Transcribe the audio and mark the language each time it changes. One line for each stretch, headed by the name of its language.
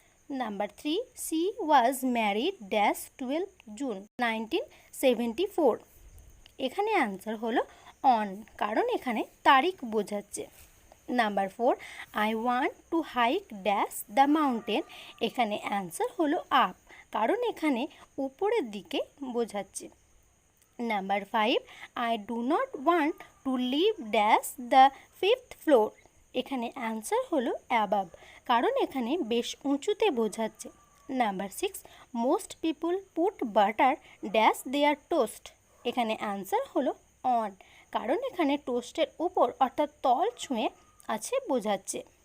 English: Number 3, she was married dash 12 June 1974।
Bangla: এখানে answer হলো on, কারণ এখানে তারিখ বোঝাচ্ছে।
English: Number 4, I want to hike dash the mountain.
Bangla: এখানে অ্যান্সার হলো আপ, কারণ এখানে উপরের দিকে বোঝাচ্ছে।
English: Number 5, I do not want to live dash the 5th floor।
Bangla: এখানে অ্যান্সার হলো অ্যাবাব, কারণ এখানে বেশ উঁচুতে বোঝাচ্ছে।
English: Number 6, most people put butter dash their toast.
Bangla: এখানে অ্যান্সার হলো অন, কারণ এখানে টোস্টের উপর অর্থাৎ তল ছুঁয়ে আছে বোঝাচ্ছে।